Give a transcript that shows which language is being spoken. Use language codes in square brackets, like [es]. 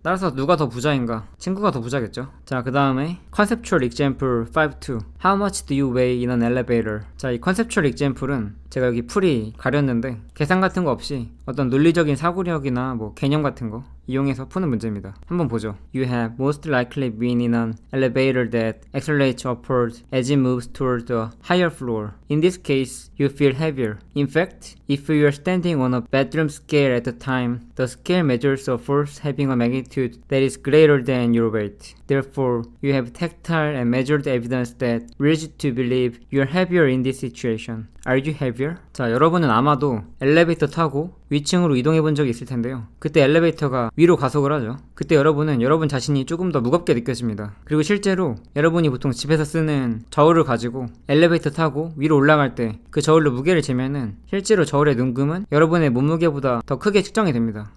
[ko] 따라서 누가 더 부자인가? 친구가 더 부자겠죠. 자, 그 다음에 [en] conceptual example 5.2 How much do you weigh in an elevator? [ko] 자, 이 conceptual example은 제가 여기 풀이 가렸는데 계산 같은 거 없이 어떤 논리적인 사고력이나 뭐 개념 같은 거 이용해서 푸는 문제입니다. 한번 보죠. [en] You have most likely been in an elevator that accelerates upward as it moves toward the higher floor. In this case, you feel heavier. In fact, if you are standing on a bedroom scale at the time, the scale measures a force having a magnitude that is greater than your weight. Therefore, you have tactile and measured evidence that leads you to believe you are heavier in this situation. Are you heavier? [ko] 자, 여러분은 아마도 엘리베이터 타고 위층으로 이동해 본 적이 있을 텐데요. 그때 엘리베이터가 위로 가속을 하죠. 그때 여러분은 여러분 자신이 조금 더 무겁게 느껴집니다. 그리고 실제로 여러분이 보통 집에서 쓰는 저울을 가지고 엘리베이터 타고 위로 올라갈 때 그 저울로 무게를 재면은 실제로 저울의 눈금은 여러분의 몸무게보다 더 크게 측정이 됩니다.